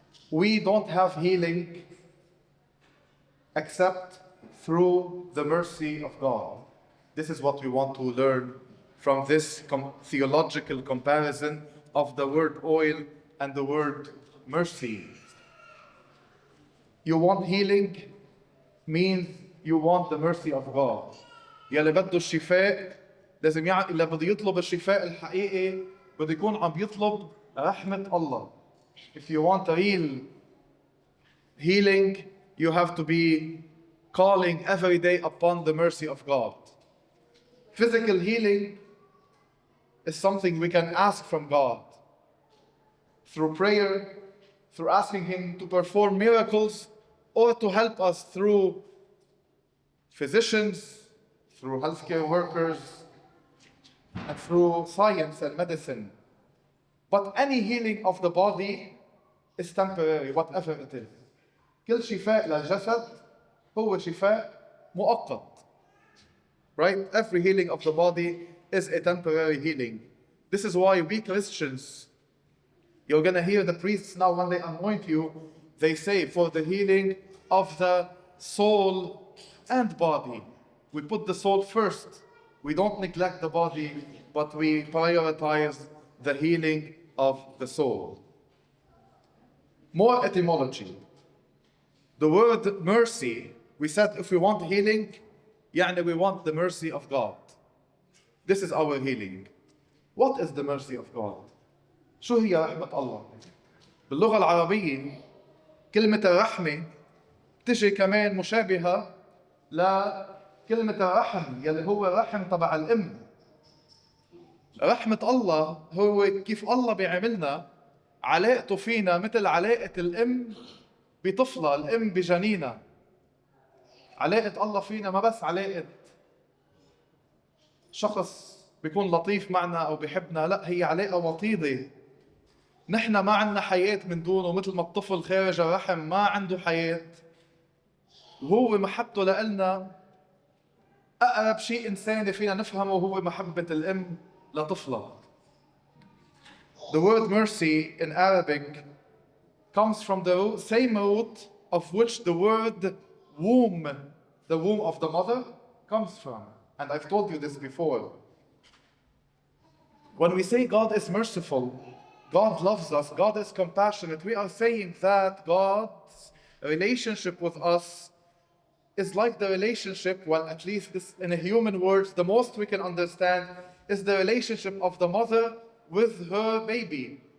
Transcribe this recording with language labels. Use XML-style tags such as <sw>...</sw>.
<en>We don't have healing except through the mercy of God. This is what we want to learn from this theological comparison of the word oil and the word mercy. You want healing means you want the mercy of God.</en> <ar>يلي بده الشفاء لازم اللي بده يطلب الشفاء الحقيقي بده يكون عم يطلب رحمة الله.</ar> <en>If you want a real healing, you have to be calling every day upon the mercy of God. Physical healing is something we can ask from God through prayer, through asking Him to perform miracles, or to help us through physicians, through healthcare workers, and through science and medicine. But any healing of the body is temporary, whatever it is.</en> <ar>كل شفاء للجسد هو شفاء مؤقت.</ar> <en>Right? Every healing of the body is a temporary healing. This is why we Christians, you're going to hear the priests now when they anoint you, they say for the healing of the soul and body. We put the soul first. We don't neglect the body, but we prioritize the healing of the soul. More etymology. The word mercy, we said if we want healing,</en> <ar>يعني</ar> <en>we want the mercy of God. This is our healing. What is the mercy of God?</en> <ar>شو هي رحمة الله؟ باللغة العربية كلمة الرحمة تجي كمان مشابهة لكلمة الرحم يلي هو الرحم تبع الأم. رحمة الله هو كيف الله بيعاملنا، علاقته فينا مثل علاقة الأم بطفلة، الأم بجنينها. علاقة الله فينا ما بس علاقة شخص بيكون لطيف معنا أو بيحبنا، لا، هي علاقة وطيدة. نحن ما عندنا حياة من دونه، مثل ما الطفل خارج الرحم ما عنده حياة. وهو محبته لنا أقرب شيء إنساني فينا نفهمه هو محبة الأم لطفلها.</ar> <en>The word mercy in Arabic comes from the same root of which the word womb, the womb of the mother, comes from. And I've told you this before. When we say God is merciful, God loves us, God is compassionate, we are saying that God's relationship with us is like the relationship, well, at least this, in a human words, the most we can understand is the relationship of the mother with her baby.</en>